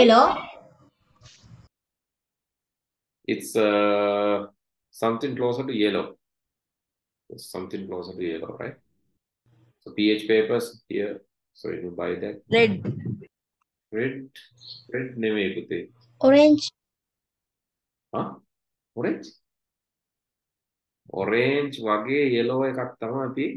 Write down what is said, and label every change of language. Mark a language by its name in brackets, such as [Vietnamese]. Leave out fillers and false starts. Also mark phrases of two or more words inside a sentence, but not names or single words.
[English] Yellow. It's something closer to yellow. It's something closer to yellow, right? So pH papers here. So you buy that. Red. Red. Red [Sinhala] නෙමෙයි පුතේ. [English] Orange. [Sinhala] Huh? Orange? Orange වගේ yellow එකක් තමයි තියෙන්නේ.